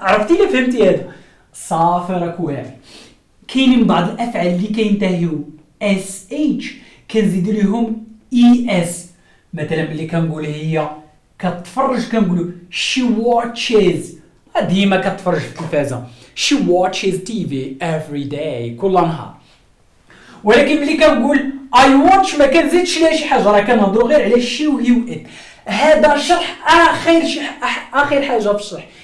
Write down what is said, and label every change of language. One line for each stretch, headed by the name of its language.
Arabic: عرفتي الا فهمتي هذا صافي راك واعر. كاينين بعض الافعال اللي كينتهيو اس اتش كنزيدوا لهم اي اس. مثلا ملي كنقول هي كتفرج كنقولوا
English: she watches.
Arabic: ديما كتفرج في التلفازه.
English: she watches TV every day
Arabic: كل نهار. ولكن ملي كنقول
English: I watch
Arabic: ما كنزيدش لها شي حاجه، راه كنهضروا غير على شي وهي وات. هذا شرح اخر حاجه في الشرح.